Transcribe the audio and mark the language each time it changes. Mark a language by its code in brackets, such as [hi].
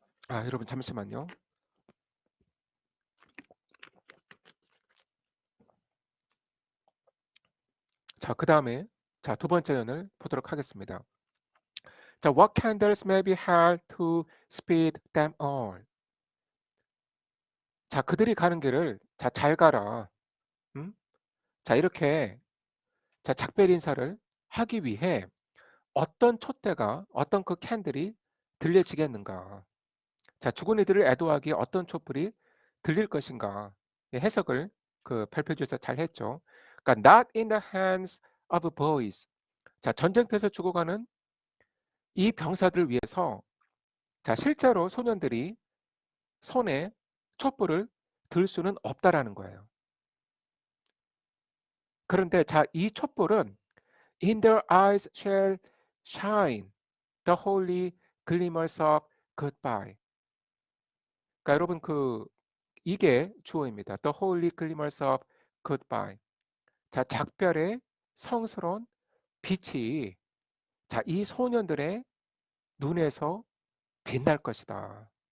[ko] 여러분 잠시만요. 자, 그 다음에 자, 두 번째 연을 보도록 하겠습니다. [en] 자, what candles may be held to speed them all. [ko] 자, 그들이 가는 길을 자, 잘 가라. 음? 자, 이렇게 자, 작별 인사를 하기 위해 어떤 촛대가 어떤 그 캔들이 들려지겠는가? 자, 죽은 이들을 애도하기에 어떤 촛불이 들릴 것인가? 예, 해석을 그 발표지에서 잘 했죠. 그러니까 [en] not in the hands of boys. [ko] 자, 전쟁터에서 죽어가는 이 병사들을 위해서 자, 실제로 소년들이 손에 촛불을 들 수는 없다라는 거예요. 그런데 자, 이 촛불은 [en] in their eyes shall shine the holy glimmers of goodbye. [ko] 그러니까 여러분 이게 주어입니다. [en] The holy glimmers of goodbye. [ko] 자, 작별의 성스러운 빛이 자, 이 소년들의 눈에서 빛날 것이다.